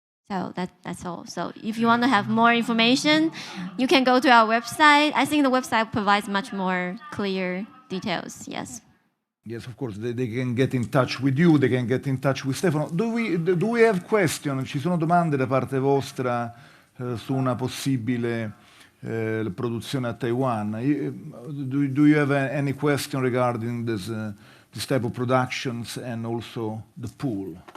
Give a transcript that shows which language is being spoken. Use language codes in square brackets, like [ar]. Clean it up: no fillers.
[en] So that's all. So if you want to have more information, you can go to our website. I think the website provides much more clear details. Yes. Yes, of course, they can get in touch with you, they can get in touch with Stefano. Do we have questions? [it] Ci sono domande da parte vostra su una possibile produzione a Taiwan? [en] Do you have any question regarding this type of productions and also the pool?